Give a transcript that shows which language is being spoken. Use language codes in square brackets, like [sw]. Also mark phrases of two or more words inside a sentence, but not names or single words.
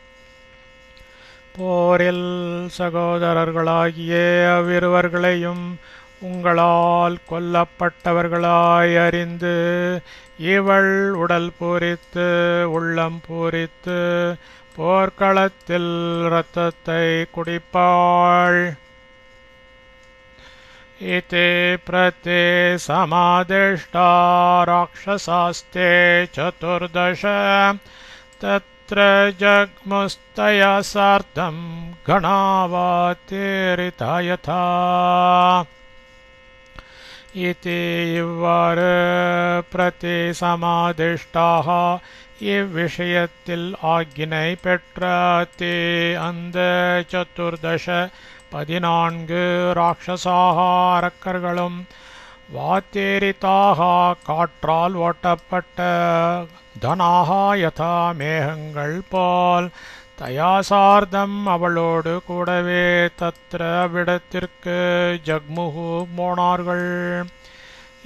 [ta] போரில் சகோதரர்களாகிய அவ்விருவர்களையும் உங்களால் கொல்லப்பட்டவர்களாய் அறிந்து இவள் உடல் பூரித்து உள்ளம் பூரித்து போர்க்களத்தில் இரத்தத்தை குடிப்பாள். [sa] इति प्रते समादिष्टा राक्षसास्ते चतुर्दश तत्र जग्मुस्तया सार्धं गणावातिरिता यथा. [ta] इति இவ்வாறு [sa] प्रति समादिष्टाः [ta] இவ்விஷயத்தில் ஆக்கினை பெற்ற தே அந்த சதுர்தச 14 ராட்சசாக அரக்கர்களும் வாத்தேரிதாக காற்றால் ஓட்டப்பட்ட [sa] घना यथा [ta] மேகங்கள் போல் தயாசார்த்தம் அவளோடு கூடவே தத்ர விடத்திற்கு ஜக்முகு போனார்கள்.